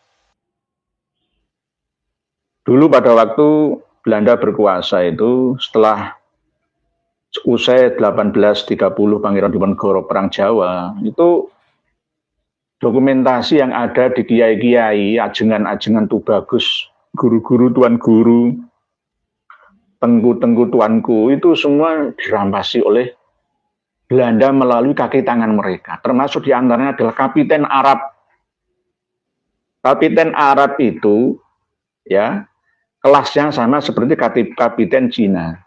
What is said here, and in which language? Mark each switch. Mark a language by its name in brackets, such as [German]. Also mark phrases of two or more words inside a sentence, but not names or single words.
[Indonesian] Dulu pada waktu Belanda berkuasa itu, setelah usai 1830 Pangeran Diponegoro Perang Jawa, itu dokumentasi yang ada di kiai-kiai, ajengan-ajengan Tubagus, guru-guru, tuan guru, tengku-tengku tuanku, itu semua dirampasi oleh Belanda melalui kaki tangan mereka. Termasuk diantaranya adalah Kapiten Arab. Kapiten Arab itu, ya, kelasnya sama seperti Kapiten Cina.